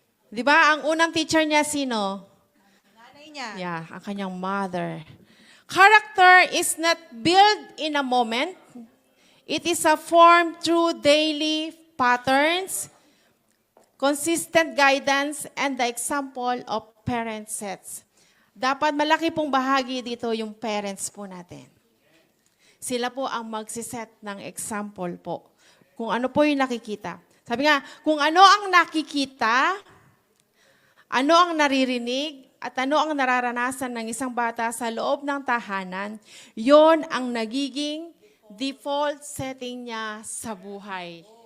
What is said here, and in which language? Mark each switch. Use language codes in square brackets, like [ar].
[tl] Di ba, ang unang teacher niya sino? Nanay niya. Yeah, ang kanyang mother. [en] Character is not built in a moment. It is a form through daily patterns, consistent guidance, and the example of parent sets. [tl] Dapat malaki pong bahagi dito yung parents po natin. Sila po ang magsiset ng example po. Kung ano po yung nakikita. Sabi nga, kung ano ang nakikita, ano ang naririnig, at ano ang nararanasan ng isang bata sa loob ng tahanan, yon ang nagiging default setting niya sa buhay.